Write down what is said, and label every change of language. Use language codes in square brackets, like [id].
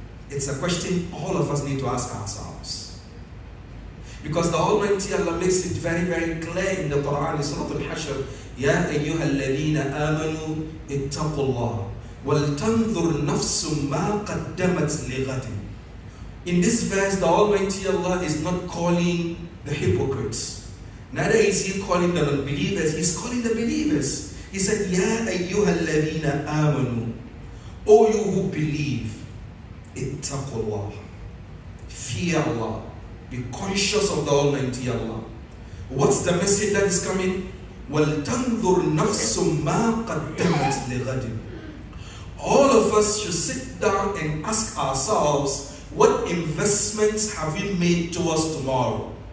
[en] It's a question all of us need to ask ourselves. Because the Almighty Allah makes it very, very clear in the Quran, in Surah Al-Hashr, [ar] يَا أَيُّهَا الَّذِينَ آمَنُوا اتَّقُوا اللَّهَ وَلْتَنْظُرْ نَفْسٌ مَا قَدَّمَتْ لِغَدٍ. [en] In this verse, the Almighty Allah is not calling the hypocrites. Neither is He calling the non-believers, He's calling the believers. He said, [ar] يَا أَيُّهَا الَّذِينَ آمَنُوا. [en] O you who believe, [ar] اتَّقُوا اللَّهَ. [en] Fear Allah. Be conscious of the Almighty Allah. What's the message that is coming? [ar] وَلْتَنْظُرْ نَفْسٌ مَا قَدَّمَتْ لِغَدٍ. [en] All of us should sit down and ask ourselves, what investments have we made towards tomorrow?